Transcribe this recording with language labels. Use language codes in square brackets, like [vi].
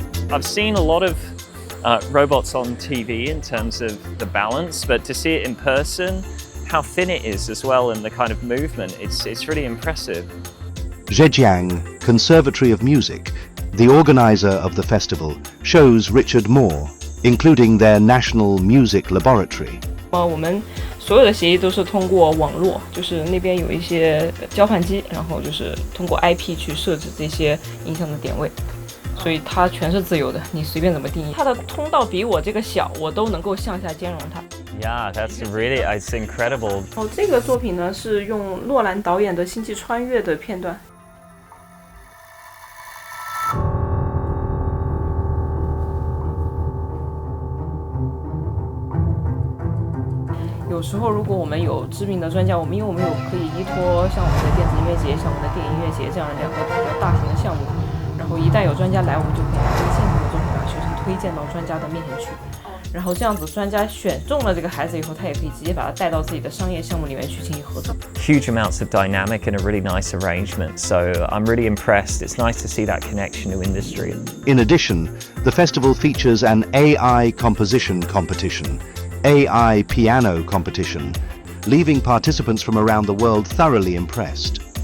[en] I've seen a lot of robots on TV in terms of the balance, but to see it in person, how thin it is as well and the kind of movement, it's really impressive. Zhejiang Conservatory of Music, the organizer of the festival, shows Richard more, including their National Music Laboratory. [zh] 我们所有的协议都是通过网络，就是那边有一些交换机，然后就是通过 IP 去设置这些音响的点位，所以它全是自由的，你随便怎么定义。它的通道比我这个小，我都能够向下兼容它。 [en] Yeah, that's really, it's incredible. [zh] 这个作品呢是用洛兰导演的《星际穿越》的片段。有时候，如果我们有知名的专家，因为我们有可以依托像我们的电子音乐节、像我们的电影音乐节这样的两个比较大型的项目，然后一旦有专家来，我们就可以把这个现场的作品把学生推荐到专家的面前去。然后这样子，专家选中了这个孩子以后，他也可以直接把他带到自己的商业项目里面去进行合作。 [en] Huge amounts of dynamic and a really nice arrangement. So I'm really impressed. It's nice to see that connection to industry. In addition, the festival features an AI composition competition, AI piano competition, leaving participants from around the world thoroughly impressed.